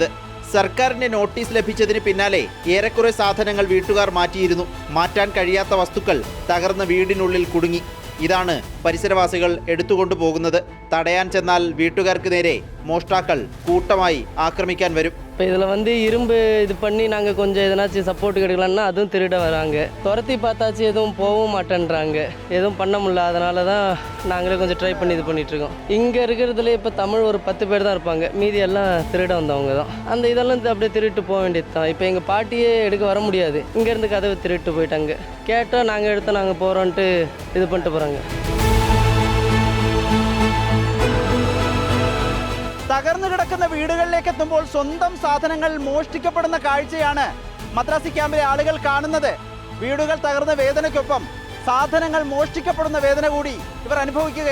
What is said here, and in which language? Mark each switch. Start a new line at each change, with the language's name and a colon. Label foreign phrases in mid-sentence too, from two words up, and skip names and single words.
Malayalam: സർക്കാരിന്റെ നോട്ടീസ് ലഭിച്ചതിന് പിന്നാലെ ഏറെക്കുറെ സാധനങ്ങൾ വീട്ടുകാർ മാറ്റിയിരുന്നു. മാറ്റാൻ കഴിയാത്ത വസ്തുക്കൾ തകർന്ന വീടിനുള്ളിൽ കുടുങ്ങി. ഇതാണ് പരിസരവാസികൾ എടുത്തുകൊണ്ടു പോകുന്നത്. തടയാൻ ചെന്നാൽ വീട്ടുകാർക്ക് നേരെ മോഷ്ടാക്കൾ കൂട്ടമായി ആക്രമിക്കാൻ വരും.
Tamil: இப்போ இதில் இரும்பு இது பண்ணி நாங்கள் கொஞ்சம் எதனாச்சும் சப்போர்ட் கிடைக்கலன்னா அதுவும் திருட வராங்க. துரத்தி பார்த்தாச்சு எதுவும் போகவும் மாட்டேன்றாங்க. எதுவும் பண்ண முடியல. அதனால தான் நாங்களே கொஞ்சம் ட்ரை பண்ணி இது பண்ணிகிட்ருக்கோம். இங்கே இருக்கிறதுல இப்போ தமிழ் ஒரு 10 பேர் தான் இருப்பாங்க. மீதி எல்லாம் திருட வந்தவங்க தான். அந்த இதெல்லாம் அப்படியே திருட்டு போக வேண்டியது தான். இப்போ எங்கள் பாட்டியே எடுக்க வர முடியாது. இங்கேருந்து கதவை திருட்டு போயிட்டாங்க. கேட்டால் நாங்கள் எடுத்து நாங்கள் போகிறோன்ட்டு இது பண்ணிட்டு போகிறாங்க.
Malayalam: തകർന്നു കിടക്കുന്ന വീടുകളിലേക്ക് എത്തുമ്പോൾ സ്വന്തം സാധനങ്ങൾ മോഷ്ടിക്കപ്പെടുന്ന കാഴ്ചയാണ് മദ്രാസി ക്യാമ്പിലെ ആളുകൾ കാണുന്നത്. വീടുകൾ തകർന്ന വേദനയ്ക്കൊപ്പം സാധനങ്ങൾ മോഷ്ടിക്കപ്പെടുന്ന വേദന കൂടി ഇവർ അനുഭവിക്കുകയാണ്.